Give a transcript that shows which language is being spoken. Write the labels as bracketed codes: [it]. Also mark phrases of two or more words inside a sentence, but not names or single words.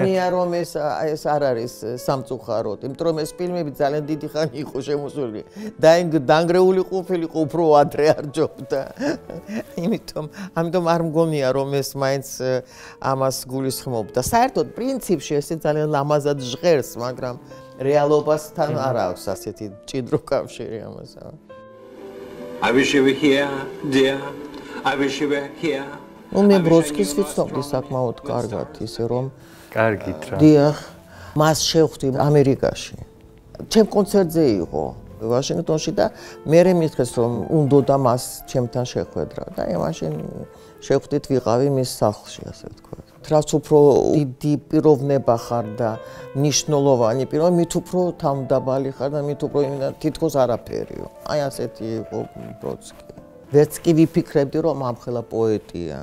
[ka] მგონია რომ ეს არ არის სამწუხაროდ იმიტომ რომ ეს ფილმები ძალიან დიდი ხანი იყო შემოსული და დანგრეული ყოფილიყო უფრო ადრე არ ჯობდა ამიტომ არ მგონია რომ ეს მაინც ამას გულისხმობდა საერთოდ პრინციპში ეს ძალიან ლამაზად ჟღერს მაგრამ რეალობასთან არ აქვს ასეთი ჭიდრო კავშირი ამასა [en] I wish you were here dear I wish you were here [ka] მე ბროდსკის ვიცნობდი საკმაოდ კარგად ისე რომ კარგით რა დიახ მას შევხვდი ამერიკაში ჩემ კონცერტზე იყო ვაშინგტონში და მე მითხრეს რომ უნდოდა მას ჩემთან შეხვედრა და მაშინ შევხვდით ვიყავი მის სახლში ასე ვთქვათ რაც უფრო დიდი პიროვნება ხარ და ნიშნულოვანი პიროვნება მით უფრო თავმდაბალი ხარ და მით უფრო თითქოს არაფერიო აი ასეთი იყო ბროდსკი ვერც კი ვიფიქრებდი რომ ამხელა პოეტია